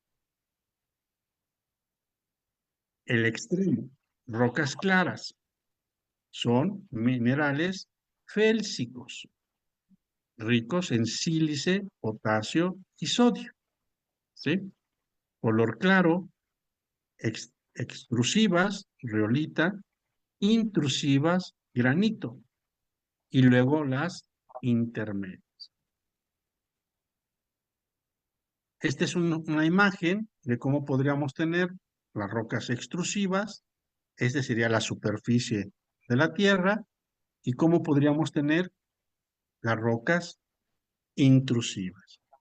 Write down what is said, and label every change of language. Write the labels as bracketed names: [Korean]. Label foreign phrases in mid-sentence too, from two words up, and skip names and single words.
[Spanish] El extremo, rocas claras, son minerales félsicos, ricos en sílice, potasio y sodio, ¿sí? Color claro, extrusivas, riolita, intrusivas, granito, y luego las intermedias. Esta es una imagen de cómo podríamos tener las rocas extrusivas, esta sería la superficie de la Tierra, y cómo podríamos tener las rocas intrusivas.